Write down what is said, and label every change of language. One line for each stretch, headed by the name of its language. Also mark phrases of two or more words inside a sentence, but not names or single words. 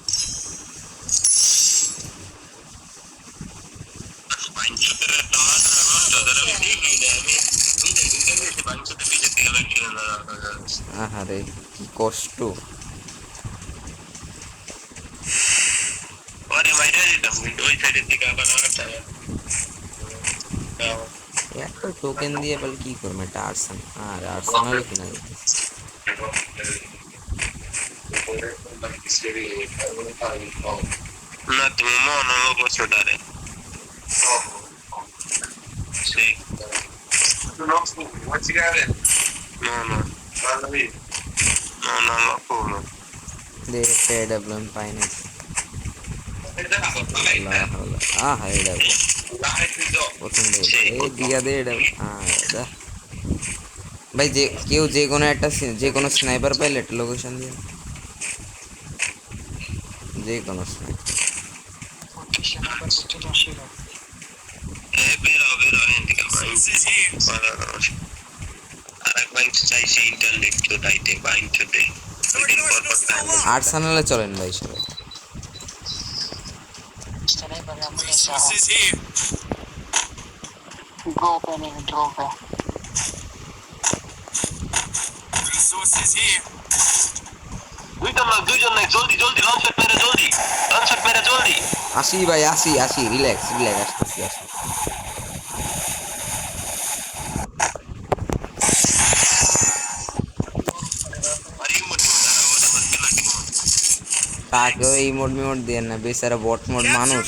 Bangla: আহারে কি কষ্ট। একটা টোকেন দিয়ে বলে কি করবো, এটা আর্সেন, আর আর্সেনাল কিনা যেতেছে।
Italian: Un attimo, mo non lo posso dare. Sì. No, no. No, non lo fumo.
Bangla: দেখে এডাব্লিউএম পাই না। আহা এডাব্লিউ পছন্দ হয়েছে। এই দিয়া দে এডাব্লিউ। আহ ভাই, যে কেউ যে কোনো একটা যে কোনো স্নাইপার পাইলে একটা লোকেশন দিয়ে, যে কোনো স্নাইপার। Vero, আরেক বাইক চাইছে ইন্টারনেট তো দাইতে বাইক তো দে আর্সেনালে চলেন ভাই সবাই।
English: Resources here. Resources here.
Bangla: দুইজন নাই জলদি জলদি লঞ্চ মেরে জলদি আসি ভাই, আসি আসি,
English: relax relax,
Bangla: আসতেছি আসি। তাকে ওই ইমোট মিমোট দিয়ে না, বেচারা
English: bot mode
Bangla: মানুষ